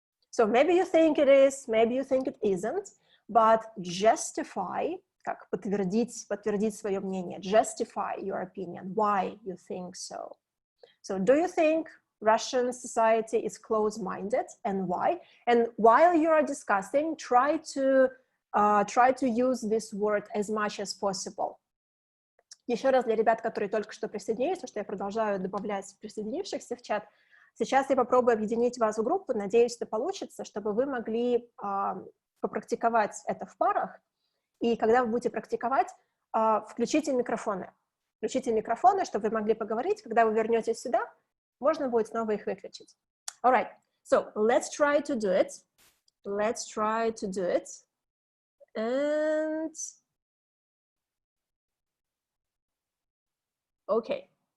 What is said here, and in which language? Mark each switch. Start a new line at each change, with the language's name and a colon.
English: So maybe you think it is, maybe you think it isn't, but justify,
Russian: как подтвердить свое мнение,
English: justify your opinion, why you think so. So do you think Russian society is close-minded, and why? And while you are discussing, try to use this word as much as possible.
Russian: Еще раз для ребят, которые только что присоединились, потому что я продолжаю добавлять присоединившихся в чат. Сейчас я попробую объединить вас в группу, надеюсь, это получится, чтобы вы могли попрактиковать это в парах. И когда вы будете практиковать, включите микрофоны. Включите микрофоны, чтобы вы могли поговорить. Когда вы вернетесь сюда, можно будет снова их выключить.
English: All right, so let's try to do it. Let's try to do it. And okay.